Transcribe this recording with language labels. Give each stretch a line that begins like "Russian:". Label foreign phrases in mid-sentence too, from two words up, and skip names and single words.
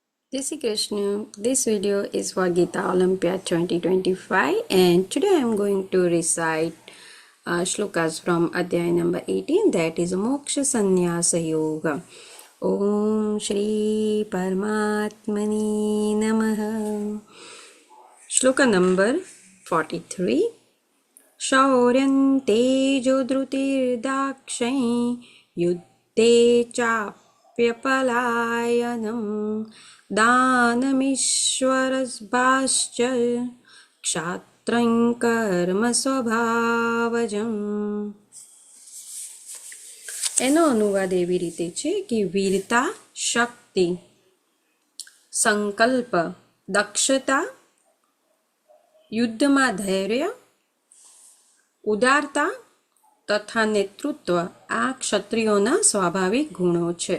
Hindi: Jai Shri Krishna.
English: This video is for Gita Olympiad 2025 and today I am going to recite shlokas from Adhyay number 18, that is Moksha Sannyasa Yoga.
Sanskrit: ओम् श्री परमात्मनि नमः.
English: Shloka number 43.
Sanskrit: शौर्यं तेजो धृतिर् दाक्ष्यं युद्धे चाप्यपलायनम् दानमीश्वरस्भाश्च क्षात्रं कर्म સ્વભાવજમ.
Gujarati: એનો અનુવાદ એવી રીતે છે કે વીરતા, શક્તિ, સંકલ્પ, દક્ષતા, યુદ્ધમાં ધૈર્ય, ઉદારતા તથા નેતૃત્વ આ ક્ષત્રિયોના સ્વાભાવિક ગુણો છે.